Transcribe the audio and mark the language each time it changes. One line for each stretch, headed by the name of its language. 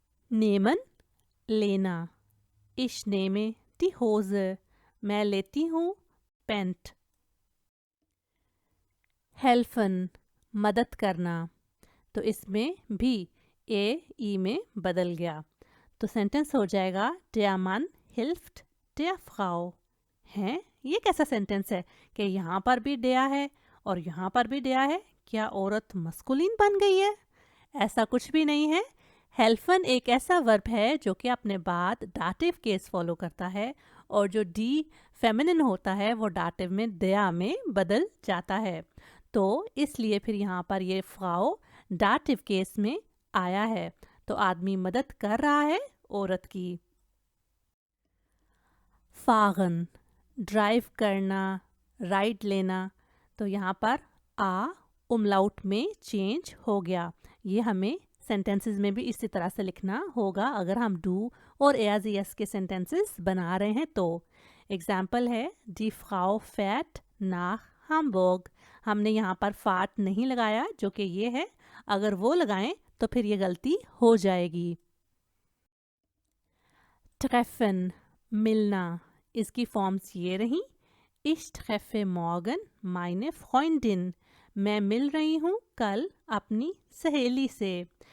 German: Nehmen,
Hindi: लेना।
German: Ich nehme die Hose,
Hindi: मैं लेती हूँ पैंट। Helfen, मदद करना। तो इसमें भी ए ई में बदल गया। तो सेंटेंस हो जाएगा
German: Der Mann hilft der Frau।
Hindi: हैं, ये कैसा सेंटेंस है कि यहाँ पर भी डेया है और यहाँ पर भी डेया है, क्या औरत मस्कुलिन बन गई है? ऐसा कुछ भी नहीं है। हेल्फन एक ऐसा वर्ब है जो कि अपने बाद डाटिव केस फॉलो करता है और जो डी फेमिनिन होता है वो डाटिव में दया में बदल जाता है। तो इसलिए फिर यहाँ पर ये फ्राउ डाटिव केस में आया है। तो आदमी मदद कर रहा है औरत की। फागन, ड्राइव करना, राइड लेना। तो यहाँ पर आ उमलाउट में चेंज हो गया। ये हमें सेंटेंसेस में भी इसी तरह से लिखना होगा अगर हम डू और एज यस के सेंटेंसेस बना रहे हैं तो। एग्जाम्पल है
German: Die Frau fährt nach Hamburg।
Hindi: हमने यहाँ पर फाट नहीं लगाया जो कि ये है, अगर वो लगाएं तो फिर ये गलती हो जाएगी।
German: Treffen,
Hindi: मिलना। इसकी फॉर्म्स ये रहीं।
German: Ich treffe morgen meine Freundin,
Hindi: मैं मिल रही हूँ कल अपनी सहेली से।